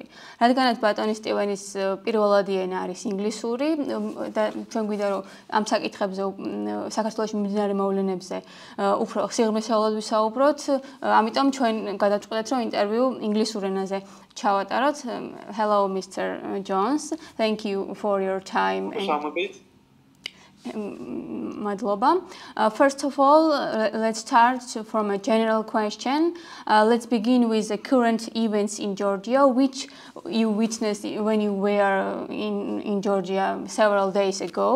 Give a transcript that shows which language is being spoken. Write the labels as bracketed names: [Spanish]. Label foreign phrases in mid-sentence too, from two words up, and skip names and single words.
[Georgian] რადგანაც ბატონი სტივენის პირველადი ენა არის ინგლისური და ჩვენ გვინდა რომ ამ საკითხებზე საქართველოში მიმდინარე მოვლენებზე უფრო სიღრმისეულად ვისაუბროთ, ამიტომ ჩვენ გადავწყვეტეთ რომ ინტერვიუ ინგლისურ ενაზე ჩავატაროთ. [English] Hello Mr. Jones, thank you for your time. Madloba. First of all, let's start from a general question. Let's begin with the current events in Georgia, which you witnessed when you were in Georgia several days ago.